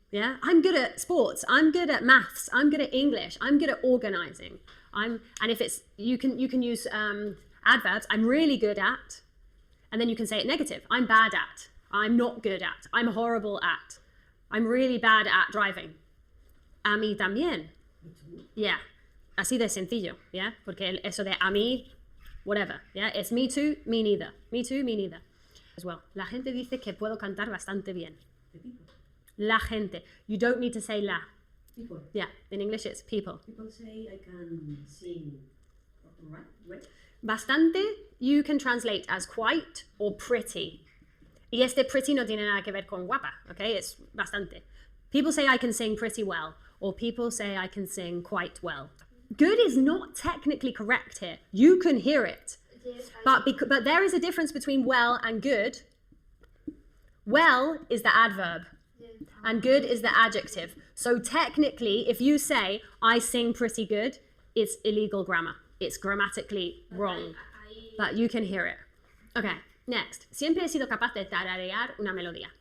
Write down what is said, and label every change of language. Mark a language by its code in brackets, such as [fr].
[en] Yeah, I'm good at sports, I'm good at maths, I'm good at English, I'm good at organizing. And if it's, you can use adverbs, I'm really good at, and then you can say it negative. I'm bad at, I'm not good at, I'm horrible at, I'm really bad at driving. [es] A mí también. Yeah, así de sencillo, yeah? Porque eso de a mí, [en] whatever, yeah? It's me too, me neither. Me too, me neither. As well. [es] La gente dice que puedo cantar bastante bien. [en] The people. [es] La gente. [en] You don't need to say la. People. Yeah, in English it's people. People say I can sing. Right? Bastante, you can translate as quite or pretty. [es] Y este pretty no tiene nada que ver con guapa, okay? It's bastante. [en] People say I can sing pretty well, or people say I can sing quite well. Good is not technically correct here. You can hear it. Yes, But there is a difference between well and good. Well is the adverb, yes, and good is the adjective. So technically, if you say, I sing pretty good, it's illegal grammar. It's grammatically wrong, but you can hear it. Okay, next. [es] Siempre he sido capaz de tararear una melodía.